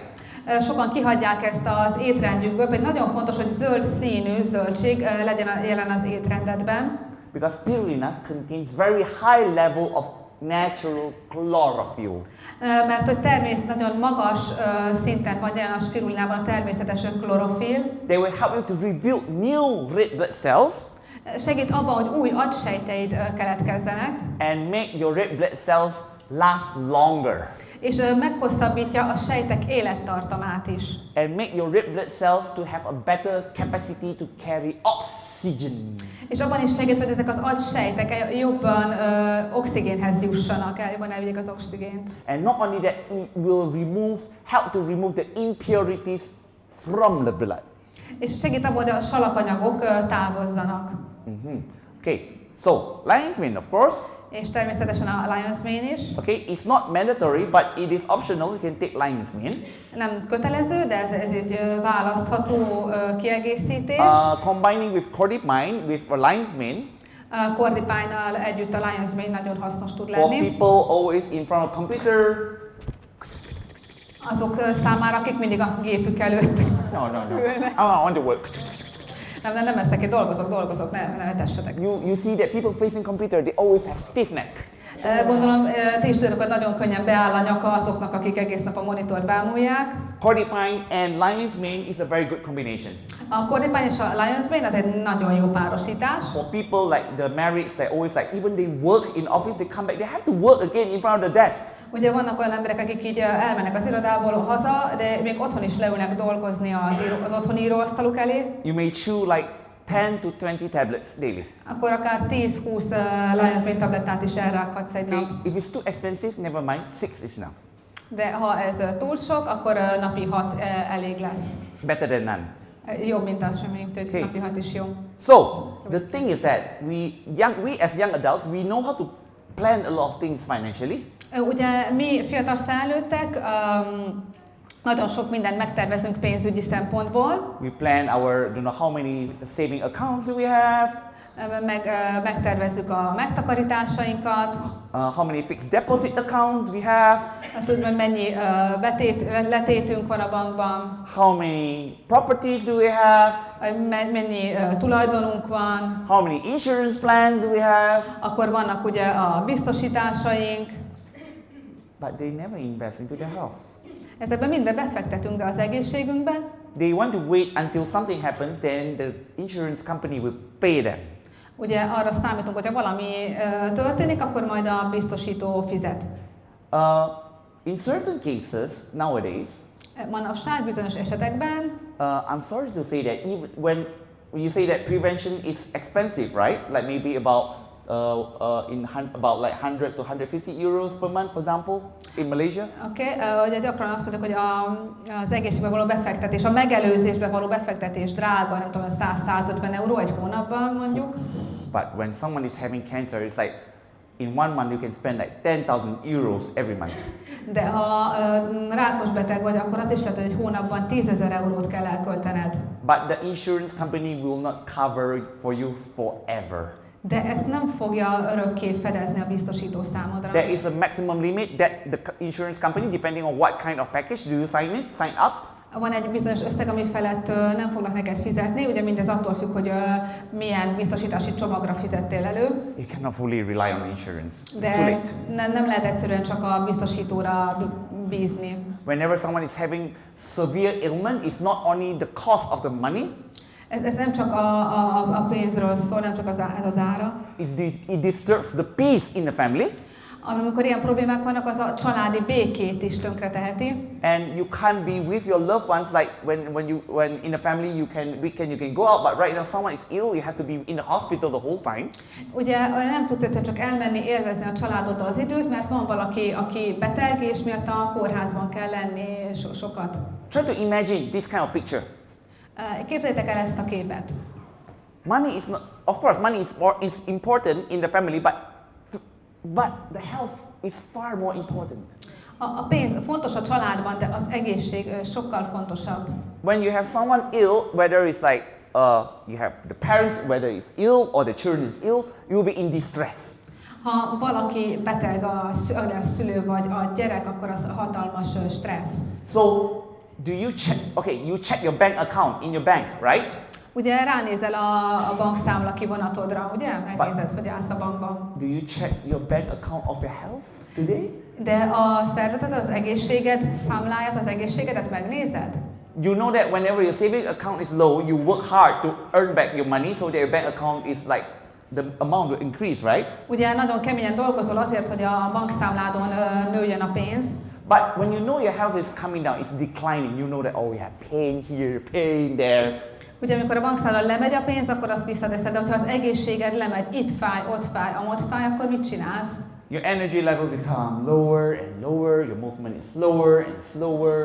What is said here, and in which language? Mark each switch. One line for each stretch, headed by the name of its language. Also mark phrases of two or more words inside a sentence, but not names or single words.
Hungarian: Sokan kihagyják ezt az étrendjükből, pedig nagyon fontos, hogy zöld színű zöldség legyen jelen az étrendedben.
English: Because spirulina contains very high level of natural chlorophyll.
Hungarian: Mert hogy nagyon magas szinten van jelen a spirulinában a természetes klorofil.
English: They will help you to rebuild new red blood cells.
Hungarian: Segít abban, hogy új agysejteid keletkezzenek.
English: And make your red blood cells last longer.
Hungarian: És meghosszabbítja a sejtek élettartamát is.
English: And make your red blood cells to have a better capacity to carry oxygen.
Hungarian: És abban is segít, hogy ezek az agysejtek jobban oxigénhez jussanak, jobban elvigyék az oxigént.
English: And not only that, it will help to remove the impurities from the blood.
Hungarian: És segít abban, hogy a salakanyagok távozzanak.
English: Okay, so lion's mane, of course.
Hungarian: És természetesen a
English: lion's mane
Hungarian: is.
English: Okay, it's not mandatory, but it is optional. You can take lion's mane.
Hungarian: Nem kötelező, de ez egy választható kiegészítés.
English: Combining with cordipine with a lion's mane.
Hungarian: Cordipine-nal együtt a
English: lion's mane
Hungarian: nagyon hasznos tud
English: For
Hungarian: lenni.
English: people always in front of computer.
Hungarian: Azok számára, akik mindig a gépük előtt.
English: No. I want to work.
Hungarian: Nem eszek, én dolgozok, ne tessetek.
English: You see that people facing computer, they always have stiff neck.
Hungarian: Gondolom, ti is tudjátok, hogy nagyon könnyen beáll a nyaka azoknak, akik egész nap a monitort bámulják.
English: Cordipine and lion's mane is a very good combination.
Hungarian: A cordipine és a
English: lion's mane
Hungarian: az egy nagyon jó párosítás.
English: For people like the married, they always like, even they work in office, they come back, they have to work again in front of the desk.
Hungarian: Ugye vannak olyan emberek, akik így elmennek az irodából haza, de még otthon is leülnek dolgozni az otthoni íróasztaluk elé.
English: You may chew like 10 to 20 tablets daily.
Hungarian: Akkor akár 10-20
English: lion's mane
Hungarian: tablettát is elrághatsz egy nap.
English: If it's too expensive, never mind, 6 is enough.
Hungarian: De ha ez túl sok, akkor napi 6 elég lesz.
English: Better than none.
Hungarian: Jobb, mint a semmi, úgyhogy napi 6 is jó.
English: So, the thing is that we as young adults, we know how to plan a lot of things financially.
Hungarian: Ugye mi fiatal felnőttek nagyon sok mindent megtervezünk pénzügyi szempontból.
English: We plan our, don't know how many saving accounts do we have.
Hungarian: Megtervezzük a megtakarításainkat.
English: How many fixed deposit accounts we have.
Hungarian: Tudod, hogy mennyi letétünk van a bankban.
English: How many properties do we have.
Hungarian: Mennyi tulajdonunk van.
English: How many insurance plans do we have.
Hungarian: Akkor vannak ugye a biztosításaink.
English: But they never invest into their health.
Hungarian: Ezekben mindbe befektetünk, de az egészségünkbe.
English: They want to wait until something happens, then the insurance company will pay them.
Hungarian: Ugye arra számítunk, hogy ha valami történik, akkor majd a biztosító fizet.
English: In certain cases nowadays,
Hungarian: manapság bizonyos esetekben,
English: I'm sorry to say that even when you say that prevention is expensive, right? Like maybe about about like 100 to 150 euros per month, for example, in Malaysia.
Hungarian: Ugye gyakran azt mondjuk, hogy az egészségbe való befektetés, a megelőzésbe való befektetés drága, nem tudom, 100-150 euró egy hónapban mondjuk.
English: But when someone is having cancer, it's like in one month you can spend like 10,000 euros every month.
Hungarian: De ha rákos beteg vagy, akkor az is lehet, hogy egy hónapban 10,000 eurót kell elköltened.
English: But the insurance company will not cover it for you forever.
Hungarian: De ezt nem fogja örökké fedezni a biztosító számodra.
English: There is a maximum limit that the insurance company, depending on what kind of package do you sign up.
Hungarian: Van egy bizonyos összeg, ami felett nem fognak neked fizetni, ugye mindez attól függ, hogy milyen biztosítási csomagra fizettél elő.
English: You cannot fully rely on insurance.
Hungarian: De nem lehet egyszerűen csak a biztosítóra bízni.
English: Whenever someone is having severe ailment, it's not only the cost of the money.
Hungarian: Ez nem csak a pénzről szól, nem csak ez az ára.
English: It disturbs the peace in the family.
Hungarian: Amikor ilyen problémák vannak, az a családi békét is tönkreteheti.
English: And you can't be with your loved ones like when in a family you can go out, but right now someone is ill, you have to be in the hospital the whole time.
Hungarian: Ugye nem tudsz egyszerűen csak elmenni, élvezni a családoddal az időt, mert van valaki, aki beteg, és miatt a kórházban kell lenni sokat.
English: Try to imagine this kind of picture.
Hungarian: Képzeljétek el ezt a képet.
English: Money is not, of course, money is important in the family, but the health is far more important.
Hungarian: A pénz fontos a családban, de az egészség sokkal fontosabb.
English: When you have someone ill, whether it's like you have the parents, whether it's ill or the children is ill, you will be in distress.
Hungarian: Ha valaki beteg, a szülő vagy a gyerek, akkor az hatalmas stressz.
English: So, do you check? Okay, you check your bank account in your bank, right?
Hungarian: Ugye ránézel a bankszámla kivonatodra, ugye? Megnézed, hogy állsz a bankban.
English: Do you check your bank account of your health today?
Hungarian: De a szervezeted, az egészséged számláját, az egészségedet megnézed?
English: You know that whenever your savings account is low, you work hard to earn back your money, so that your bank account is like the amount will increase, right?
Hungarian: Ugye nagyon keményen dolgozol azért, hogy a bankszámládon nőjön a pénz.
English: But when you know your health is coming down, it's declining. You know that oh, you have pain here, pain there.
Hungarian: Ugye amikor a bankszámlán lemegy a pénz, akkor azt visszateszed, de ha az egészséged lemegy, itt fáj, amott fáj, akkor mit csinálsz?
English: Your energy level become lower and lower, your movement is slower and slower.